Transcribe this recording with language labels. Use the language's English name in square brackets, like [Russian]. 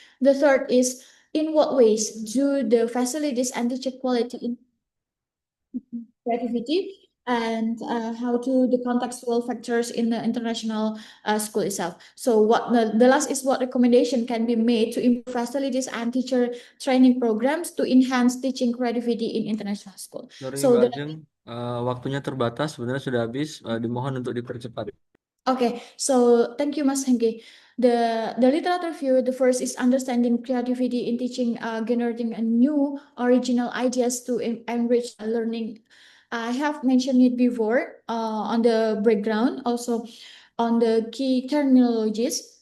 [English] The third is in what ways do the facilities and teacher quality creativity, and how to the contextual factors in the international school itself. So what the last is what recommendation can be made to improve facilities and teacher training programs to enhance teaching creativity in international school. Sorry So [Indonesian] Mbak Ajeng, waktunya terbatas, sebenarnya sudah habis. Dimohon untuk dipercepat. [English] Okay, so thank you, Mas Hengki. The literature view, the first is understanding creativity in teaching, generating a new original ideas to enrich learning. I have mentioned it before on the breakdown, also on the key terminologies.